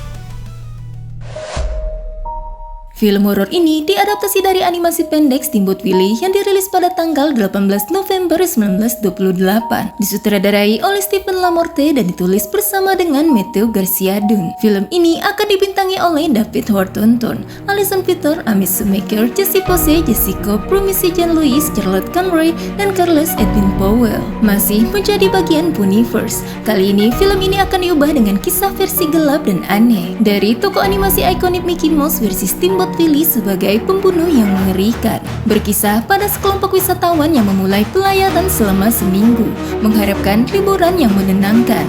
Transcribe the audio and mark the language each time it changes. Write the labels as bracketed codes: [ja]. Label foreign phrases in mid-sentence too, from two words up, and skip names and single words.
[id] Film horor ini diadaptasi dari animasi pendek Steamboat Willie yang dirilis pada tanggal 18 November 1928. Disutradarai oleh Stephen Lamorte dan ditulis bersama dengan Matthew Garcia Dunn. Film ini akan dibintangi oleh David Thornton, Alison Peter, Amy Schumacher, Jesse Pose, Jesse Cobb, Promisi Jean Louis, Charlotte Conroy, dan Carlos Edwin Powell. Masih menjadi bagian Puniverse. Kali ini film ini akan diubah dengan kisah versi gelap dan aneh dari tokoh animasi ikonik Mickey Mouse versi Steamboat Willie sebagai pembunuh yang mengerikan. Berkisah pada sekelompok wisatawan yang memulai pelayaran selama seminggu, mengharapkan liburan yang menenangkan.